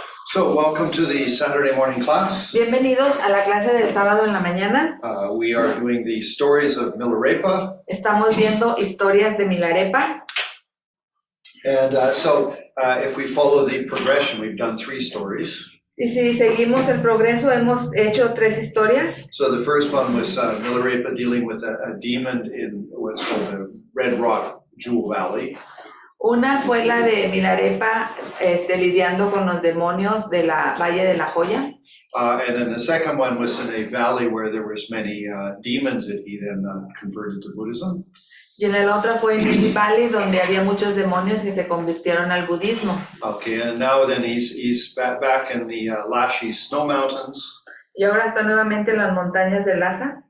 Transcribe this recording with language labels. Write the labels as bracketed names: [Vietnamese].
[English] So, welcome to the Saturday morning class. [Spanish] Bienvenidos a la clase del sábado en la mañana. [English] We are doing the stories of Milarepa. [Spanish] Estamos viendo historias de Milarepa. [English] And if we follow the progression, we've done 3 stories. [Spanish] Y si seguimos el progreso, hemos hecho 3 historias. [English] So the first one was Milarepa dealing with a demon in what's called the Red Rock Jewel Valley. [Spanish] Una fue la de Milarepa lidiando con los demonios de la Valle de la Joya. [English] And then the second one was in a valley where there was many demons that he then converted to Buddhism. [Spanish] Y en la otra fue en Indie Valley, donde había muchos demonios que se convirtieron al budismo. [English] Okay, and now then he's back in the Lashy Snow Mountains. [Spanish] Y ahora está nuevamente en las montañas de Lhasa.